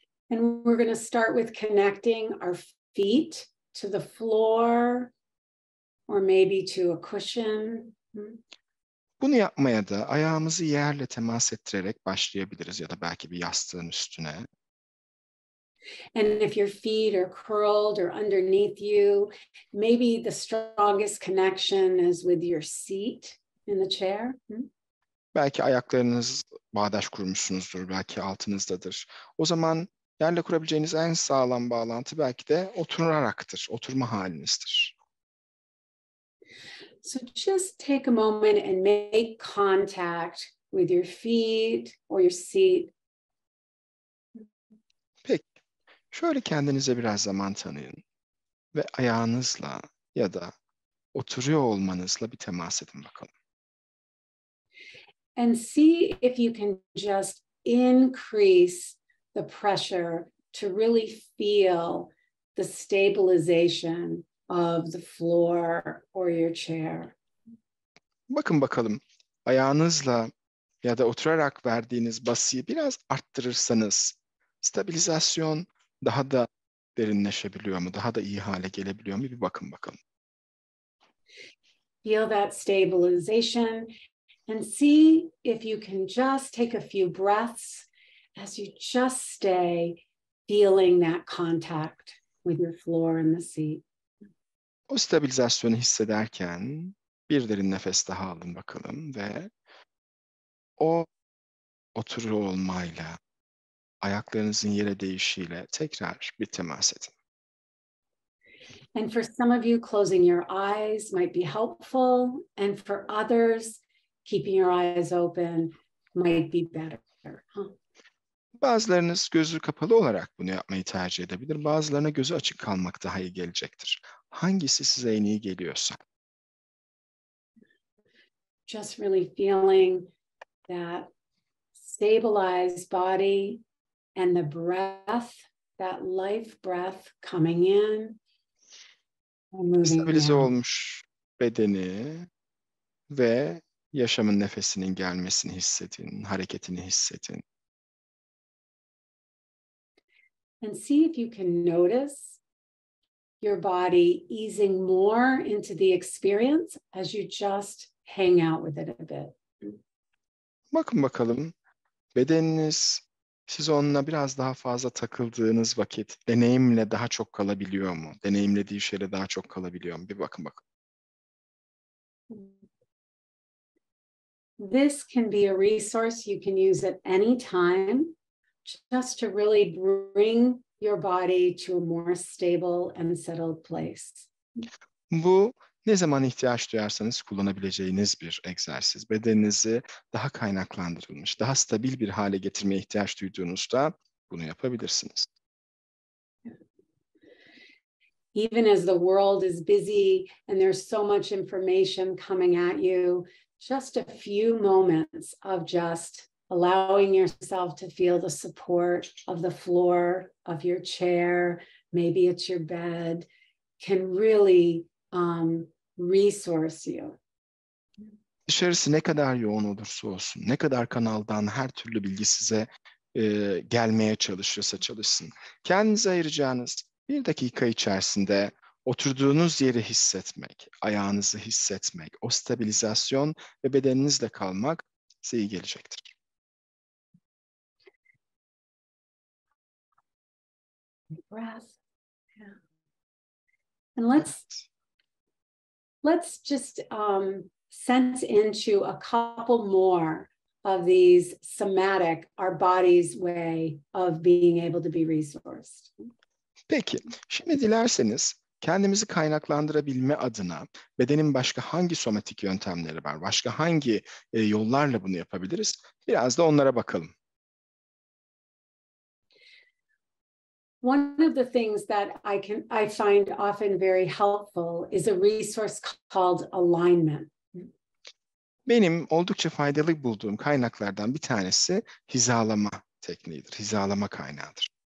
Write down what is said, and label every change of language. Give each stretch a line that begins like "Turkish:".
English: And we're going to start with connecting our feet to the floor or maybe to a cushion.
Turkish: Bunu yapmaya da ayağımızı yerle temas ettirerek başlayabiliriz ya da belki bir yastığın üstüne.
English: And if your feet are curled or underneath you, maybe the strongest connection is with your seat in the chair.
Turkish: Belki ayaklarınız bağdaş kurmuşsunuzdur, belki altınızdadır. O zaman yerle kurabileceğiniz en sağlam bağlantı belki de oturaraktır, oturma halinizdir.
English: So just take a moment and make contact with your feet or your seat.
Turkish: Peki, şöyle kendinize biraz zaman tanıyın ve ayağınızla ya da oturuyor olmanızla bir temas edin bakalım.
English: And see if you can just increase the pressure to really feel the stabilization of the floor or your chair.
Turkish: Bakın bakalım ayağınızla ya da oturarak verdiğiniz basıyı biraz arttırırsanız stabilizasyon daha da derinleşebiliyor mu? Daha da iyi hale gelebiliyor mu? Bir bakın bakalım.
English: Feel that stabilization and see if you can just take a few breaths as you just stay feeling that contact with your floor and the seat.
Turkish: O stabilizasyonu hissederken bir derin nefes daha alın bakalım ve o oturuyor olmayla, ayaklarınızın yere değişiyle tekrar bir temas edin.
English: And for some of you, closing your eyes might be helpful. And for others, keeping your eyes open might be better.
Turkish: Bazılarınız gözü kapalı olarak bunu yapmayı tercih edebilir. Bazılarına gözü açık kalmak daha iyi gelecektir. Hangisi size en iyi geliyorsa.
English: Just really feeling that stabilized body and the breath, that life breath coming in and moving
Turkish: Stabilize
English: out.
Turkish: olmuş bedeni ve yaşamın nefesinin gelmesini hissedin, hareketini hissedin.
English: And see if you can notice your body easing more into the experience as you just hang out with it a bit.
Turkish: Bakın bakalım, bedeniniz siz onunla biraz daha fazla takıldığınız vakit deneyimle daha çok kalabiliyor mu? Deneyimlediği şeyle daha çok kalabiliyor mu? Bir bakın bakalım.
English: This can be a resource you can use at any time, just to really bring your body to a more stable and settled place.
Turkish: Bu ne zaman ihtiyaç duyarsanız kullanabileceğiniz bir egzersiz. Bedeninizi daha kaynaklandırılmış, daha stabil bir hale getirmeye ihtiyaç duyduğunuzda bunu yapabilirsiniz.
English: Even as the world is busy and there's so much information coming at you, just a few moments of just allowing yourself to feel the support of the floor of your chair, maybe it's your bed, can really resource you.
Turkish: Dışarısı ne kadar yoğun olursa olsun, ne kadar kanaldan her türlü bilgi size gelmeye çalışırsa çalışsın. Kendinize ayıracağınız 1 dakika içerisinde oturduğunuz yeri hissetmek, ayağınızı hissetmek, o stabilizasyon ve bedeninizle kalmak size iyi gelecektir.
English: Breath. Yeah. And let's just sense into a couple more of these somatic, our body's way of being able to be resourced.
Turkish: Peki, şimdi dilerseniz kendimizi kaynaklandırabilme adına bedenin başka hangi somatik yöntemleri var? Başka hangi yollarla bunu yapabiliriz? Biraz da onlara bakalım.
English: One of the things that I find often very helpful is a resource called alignment.
Turkish: Benim oldukça faydalı bulduğum kaynaklardan bir tanesi hizalama tekniğidir, hizalama kaynağıdır.